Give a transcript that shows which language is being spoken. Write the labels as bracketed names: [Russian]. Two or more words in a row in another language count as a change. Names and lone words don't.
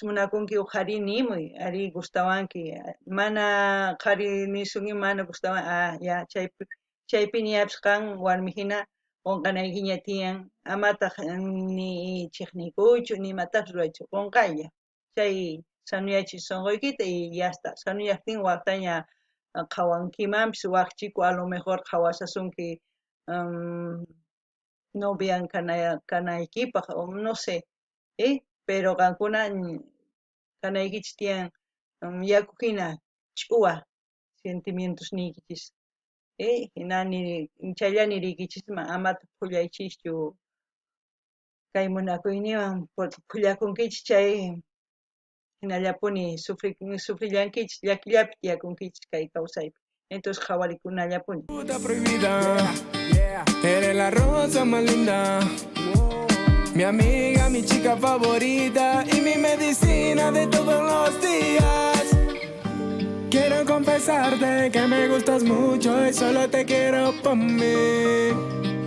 [Quechua] munakunki qhari nimuy ari gustawanki mana qhari nisunki mana gustawan ya chaypi niyapish qan warmi hina qunqanaykiña tiyan amataq ni chiqnikuychu nimatapish ruraychu qunqaylla chay sanuyachik sunquykita [Spanish] y ya está [Quechua] sanuyaptin waktaña qhawankimanpish wakchiku [Spanish] a lo mejor [Quechua] qhawasasunki novian kanaykipaq [Spanish] o no sé pero [Quechua] qankuna kanaykichis tiyan yaku hina ch'uwa sentimientos niykichis hinani chaylla niriykichisma amata phullaychischu kay munakuyniwan porque phullakunkichis chay hinallapuni sufrillankichis llakillapi tiyakunkichis kay kawsaypi entonces qhawarikunallapuni [Spanish] Eres la rosa más linda, mi amiga, mi chica favorita y mi medicina de todos los días. Quiero confesarte que me gustas mucho y solo te quiero por mí.